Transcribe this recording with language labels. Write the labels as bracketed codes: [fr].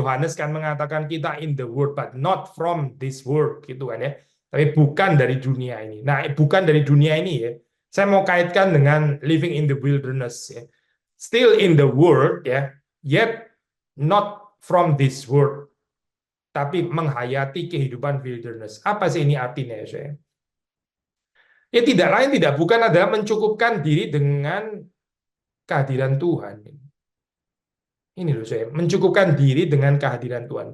[id] Yohanes kan mengatakan kita [en] in the world but not from this world [id] gitu kan ya. Tapi bukan dari dunia ini. Nah, bukan dari dunia ini ya. Saya mau kaitkan dengan [en] living in the wilderness [id] ya. [en] Still in the world ya, yet not from this world. [id] Tapi menghayati kehidupan wilderness. Apa sih ini artinya ya saya? Ya tidak lain tidak bukan adalah mencukupkan diri dengan kehadiran Tuhan. Ini loh saya, mencukupkan diri dengan kehadiran Tuhan.